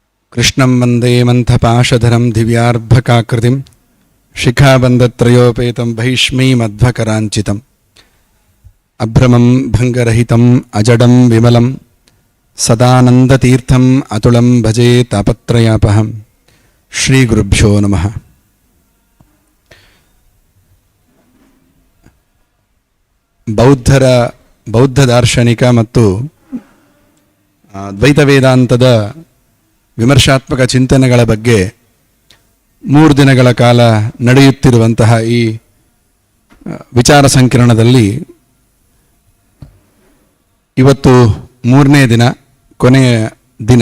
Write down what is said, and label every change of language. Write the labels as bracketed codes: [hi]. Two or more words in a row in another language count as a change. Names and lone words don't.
[sa] ಕೃಷ್ಣಂ ವಂದೇ ಮಂಥಪಾಶಧರಂ ದಿವ್ಯಾರ್ಭಕಾಕೃತಿಂ ಶಿಖಾಬಂಧತ್ರಯೋಪೇತಂ ಭೈಷ್ಮೀಮಧ್ವಕರಾಂಚಿತಂ ಅಭ್ರಮಂ ಭಂಗರಹಿತಂ ಅಜಡಂ ವಿಮಲಂ ಸದಾನಂದತೀರ್ಥಂ ಅತುಳಂ ಭಜೆ ತಾಪತ್ರಯಾಪಹಂ. ಶ್ರೀ ಗುರುಭ್ಯೋ ನಮಃ. [kn] ಬೌದ್ಧ ದಾರ್ಶನಿಕ ಮತ್ತು ದ್ವೈತ ವೇದಾಂತದ ವಿಮರ್ಶಾತ್ಮಕ ಚಿಂತನೆಗಳ ಬಗ್ಗೆ 3 ದಿನಗಳ ಕಾಲ ನಡೆಯುತ್ತಿರುವಂತಹ ಈ ವಿಚಾರ ಸಂಕಿರಣದಲ್ಲಿ ಇವತ್ತು 3ನೇ ದಿನ, ಕೊನೆಯ ದಿನ.